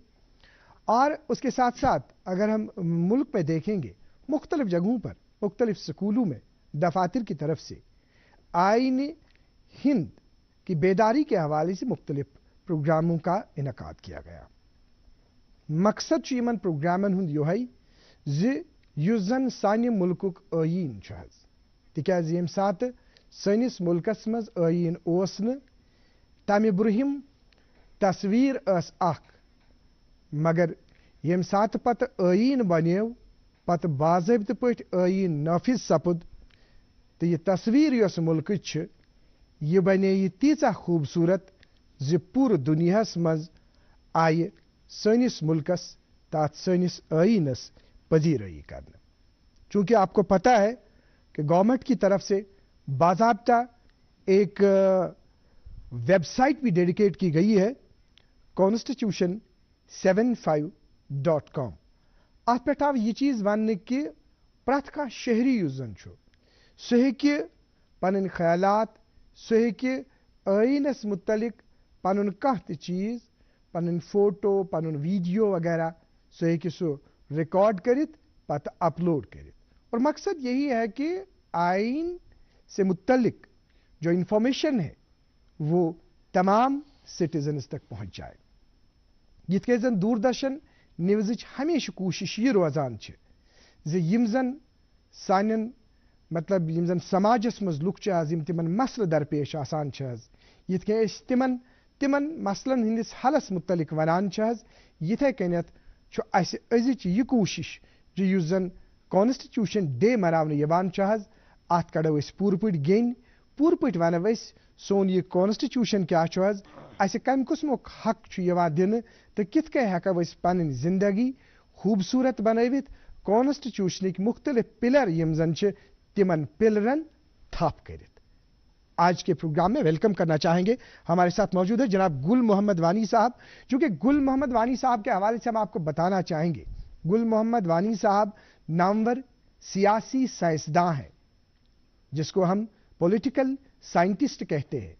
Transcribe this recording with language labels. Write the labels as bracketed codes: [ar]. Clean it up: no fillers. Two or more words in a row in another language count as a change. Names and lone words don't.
[ur] اور اس کے ساتھ ساتھ اگر ہم ملک میں دیکھیں گے، مختلف جگہوں پر مختلف اسکولوں میں دفاتر کی طرف سے آئین ہند کی بیداری کے حوالے سے مختلف پروگراموں کا انعقاد کیا گیا. [ks] मकसद यमन प्रोग्रामन हुंद योहै ज युस जन सान्य मुल्कुक आईन छ हज, तिकाज यम सात सनिस मुल्कस मज आईन ओस न तमि ब्रुहिम तस्वीर अस अख, मगर यम सात पत आईन बनेव पत बाज़ाबित पट आईन नाफिज सपुद तो यह तस्वीर यस मुल्क छ यह बने यह तीचा खूबसूरत ज पूर दुनियास मज आय सनिस मुल्कस तात सनिस आईनस पजीरई करना। [ur] چونکہ آپ کو پتا ہے کہ گورنمنٹ کی طرف سے باضابطہ ایک ویب سائٹ بھی ڈیڈیکیٹ کی گئی ہے, constitution75.com। [ks] अत पे आव यह चीज वन कि प्रथ का शहरी युस जन सह हेकि पन ख्यालात, सह हेकि आईनस मुतलिक पन कह चीज, पन फोटो, पन वीडियो वगैरह सह हेकि सो रिकॉर्ड करित पत अपलोड करित। [ur] اور مقصد یہی ہے کہ آئین سے متعلق جو انفارمیشن ہے وہ تمام سٹیزنز تک پہنچ جائے. [ks] यिथ कन जन दूरदर्शन न्यूज़ हमेशा कोशिश ये रोजान छ यिम जन सानन मतलब यिम जन समाजस मज लुक छ आज यिम तिमन मसल दरपेश आसान छ आज, यिथ कन तिमन तिमन मसलन हिंदिस हलस मुतलिक वनान छ आज, यिथे कनत छ अस अजिच यह कोशिश जो युस जन [en] कॉन्स्टिट्यूशन डे [ks] मनावन यवान छ आज, अत कड़ो अस पूर पट गेन, पूर पट वनो अस सोन यह कॉन्स्टिट्यूशन क्या छ आज, अस कम किस्मुक हक छ यवान दिन तो कित कन हेको अस पन जिंदगी खूबसूरत बनवित कॉन्स्टिट्यूशन मुख्तलिफ पिलर यम जन छ तिमन पिलरन थप करित। [ur] آج کے پروگرام میں ویلکم کرنا چاہیں گے، ہمارے ساتھ موجود ہے جناب گل محمد وانی صاحب. چونکہ گل محمد وانی صاحب کے حوالے سے ہم آپ کو بتانا چاہیں گے، گل محمد وانی صاحب نامور سیاسی سائنسدان ہیں جس کو ہم [en] political scientist [ur] کہتے ہیں.